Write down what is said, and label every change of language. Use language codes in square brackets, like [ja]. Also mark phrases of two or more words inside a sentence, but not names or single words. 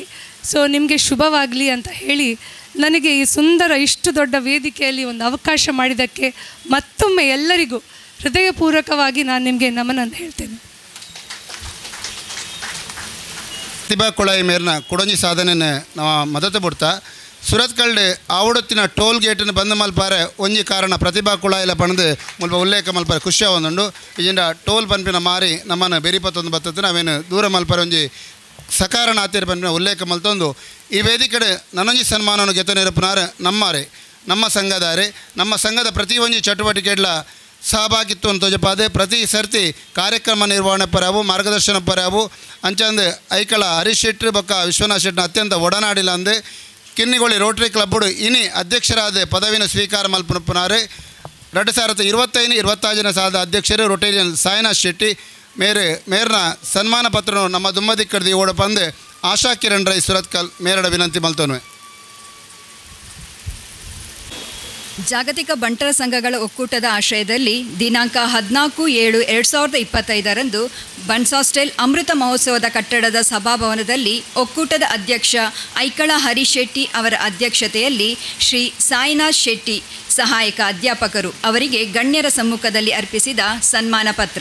[kn] ಸೊ ನಿಮಗೆ ಶುಭವಾಗಲಿ ಅಂತ ಹೇಳಿ ನನಗೆ ಈ ಇಷ್ಟು ದೊಡ್ಡ ವೇದಿಕೆಯಲ್ಲಿ ಒಂದು ಅವಕಾಶ ಮಾಡಿದ್ದಕ್ಕೆ ಮತ್ತೊಮ್ಮೆ ಎಲ್ಲರಿಗೂ ಹೃದಯಪೂರ್ವಕವಾಗಿ ನಾನು ನಿಮಗೆ ನಮನ ಹೇಳ್ತೇನೆ. [tcy] ಪ್ರತಿಭಾ ಕುಳಾಯಿ ಮೇರ್ನ ಕುಡಂಜಿ ಸಾಧನೆಯನ್ನು ನಾವು ಮದತು ಬಿಡ್ತಾ ಸುರತ್ಕಲ್ಡ್ ಆವಡತ್ತಿನ ಟೋಲ್ ಗೇಟನ್ನು ಬಂದ್ ಮಲ್ಪಾರೆ ಒಂಜಿ ಕಾರಣ ಪ್ರತಿಭಾ ಕುಳಾಯಿಲ ಪಣದು ಮುಲ್ಪ ಉಲ್ಲೇಖ ಮಲ್ಪಾರೆ ಖುಷಿ ಆವೊಂದುಂಡು. ಇಜಿಂಡ ಟೋಲ್ ಪನ್ಪಿನ ಮಾರಿ ನಮ್ಮನ್ನು ಬೆರಿಪತ್ತೊಂದು ಬತ್ತತ್ತು ನಾವೇನು ದೂರ ಮಲ್ಪಾರೆ ಒಂಜಿ ಸಕಾರಣ ಆತಿರ ಪನ್ಪಿನ ಉಲ್ಲೇಖ ಮಲ್ತೊಂದು ಈ ವೇದಿಕೆ ನನಂಜಿ ಸನ್ಮಾನವನ್ನು ಗೆತ ನೆರಪುನಾರ ನಮ್ಮ ಸಂಘದ ಪ್ರತಿ ಒಂಜಿ ಚಟುವಟಿಕೆಗಳ ಸಹಭಾಗಿತ್ವ ತೋಜಪಾದೆ. ಪ್ರತಿ ಸರ್ತಿ ಕಾರ್ಯಕ್ರಮ ನಿರ್ವಹಣೆ ಪರಾವು, ಮಾರ್ಗದರ್ಶನ ಪರಾವು ಅಂಚಂದು ಐಕಳ ಹರೀಶ್ ಶೆಟ್ಟಿ ಬೊಕ್ಕ ವಿಶ್ವನಾಥ್ ಶೆಟ್ಟಿನ ಅತ್ಯಂತ ಒಡನಾಡಿಲ್ಲ ಅಂದು ಕಿನ್ನಿಗೋಳಿ ರೋಟರಿ ಕ್ಲಬ್ಬುಡು ಇನಿ ಅಧ್ಯಕ್ಷರಾದ ಪದವಿನ ಸ್ವೀಕಾರ ಮಲ್ಪುನಾರೆ. 2025-26 ಸಾಲದ ಅಧ್ಯಕ್ಷರು ರೊಟೇರಿಯನ್ ಸಾಯಿನಾಥ್ ಶೆಟ್ಟಿ ಮೇರ್ನ ಸನ್ಮಾನ ಪತ್ರ ನಮ್ಮ ದುಮ್ಮದಿಕ್ಕಡ್ದು ಓಡ ಬಂದು ಆಶಾ ಕಿರಣ್ ರೈ ಸುರತ್ಕಲ್ ಮೇರಡ ವಿನಂತಿ ಮಲ್ತೋನ್ವೆ. [kn] ಜಾಗತಿಕ ಬಂಟರ ಸಂಘಗಳ ಒಕ್ಕೂಟದ ಆಶ್ರಯದಲ್ಲಿ ದಿನಾಂಕ 14/7/2025 ಬನ್ಸ್ ಹಾಸ್ಟೆಲ್ ಅಮೃತ ಮಹೋತ್ಸವದ ಕಟ್ಟಡದ ಸಭಾಭವನದಲ್ಲಿ ಒಕ್ಕೂಟದ ಅಧ್ಯಕ್ಷ ಐಕಳ ಹರೀಶ್ ಶೆಟ್ಟಿ ಅವರ ಅಧ್ಯಕ್ಷತೆಯಲ್ಲಿ ಶ್ರೀ ಸಾಯಿನಾಥ್ ಶೆಟ್ಟಿ ಸಹಾಯಕ ಅಧ್ಯಾಪಕರು ಅವರಿಗೆ ಗಣ್ಯರ ಸಮ್ಮುಖದಲ್ಲಿ ಅರ್ಪಿಸಿದ ಸನ್ಮಾನ ಪತ್ರ.